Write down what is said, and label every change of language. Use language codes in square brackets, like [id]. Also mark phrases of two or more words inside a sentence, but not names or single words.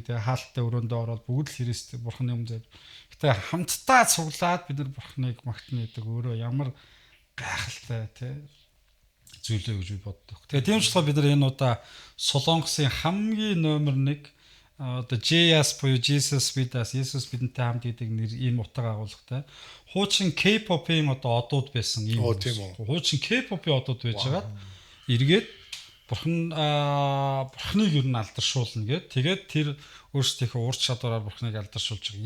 [mn] Тэгээ хаалттай өрөөндөө ороод бүгд л христэг бурханы өмнө. Гэтэ хамтдаа цуглаад бид нар бурханыг магтана гэдэг өөрөө ямар гайхалтай тэ зүйлээ гэж би боддог. Тэгээ тийм ч болохоор бид нар энэ удаа Солонгосын хамгийн номер 1 одоо JS буюу [en] Jesus with us [mn] Есүс бидэнтэй хамт гэдэг нэр ийм утга агуулгатай. Хуучин K-pop-ийн одоо одууд байсан ийм. Хуучин K-pop-ийн одууд байжгаад эргээд бурхныг ер нь алдаршуулна гэд. Тэгээд тэр өөрсдийнхөө ур чадвараар бурхныг алдаршуулж байгаа.